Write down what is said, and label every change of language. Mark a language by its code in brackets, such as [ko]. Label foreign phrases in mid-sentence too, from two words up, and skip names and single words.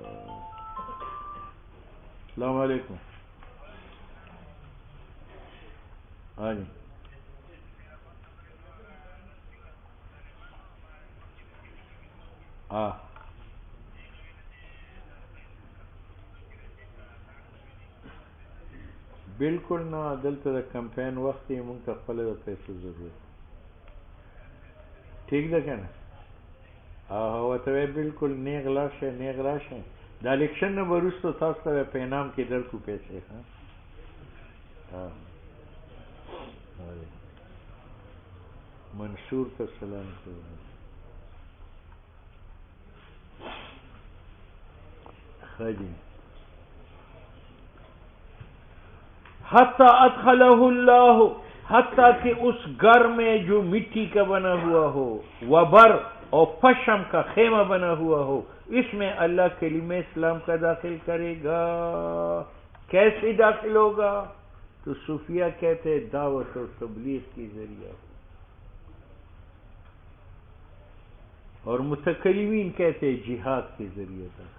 [ar] السلام علیکم۔ [ur] ہاں جی، ہاں بالکل نہ، [ps] دلته د کمپین وخت یې مونږ ته خپله د پیسو ضرورت، ٹھیک ده که نه؟ ورته وایي بالکل نیغ لاړ شئ، نیغ راشئ، د الیکشن نه به وروسته تاسو ته په انعام کې درکړو پیسې، منصور ته سلام کوم۔ [ar] خاجی حتی ادخلہ اللہ، [ur] حتیٰ کہ اس گھر میں جو مٹی کا بنا ہوا ہو، وبر اور پشم کا خیمہ بنا ہوا ہو، اس میں اللہ کلمہ اسلام کا داخل کرے گا۔ کیسے داخل ہوگا؟ تو صوفیہ کہتے ہیں دعوت اور تبلیغ کے ذریعہ، اور متکلمین کہتے ہیں جہاد کے ذریعے داخل۔